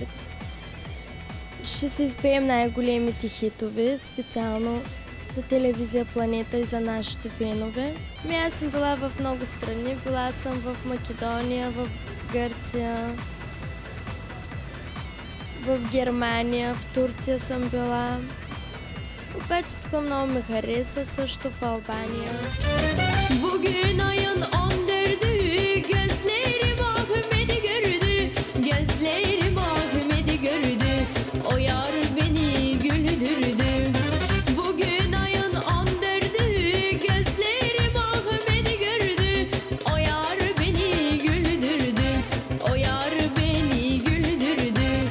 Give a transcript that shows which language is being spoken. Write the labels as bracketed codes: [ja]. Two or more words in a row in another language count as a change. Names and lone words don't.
[bg] Ще се изпеем най-големите хитове, специално за телевизия Планета и за нашите фенове. Аз съм била в много страни. Била съм в Македония, в Гърция, в Германия, в Турция съм била. Обаче така много ме хареса също в Албания. [tr] Bugün ayın 14'ü, gözlerim Ahmet'i gördü, gözlerim Ahmet'i gördü, o yar beni güldürdü. Bugün ayın 14'ü, gözlerim Ahmet'i gördü, o yar beni güldürdü, o yar beni güldürdü.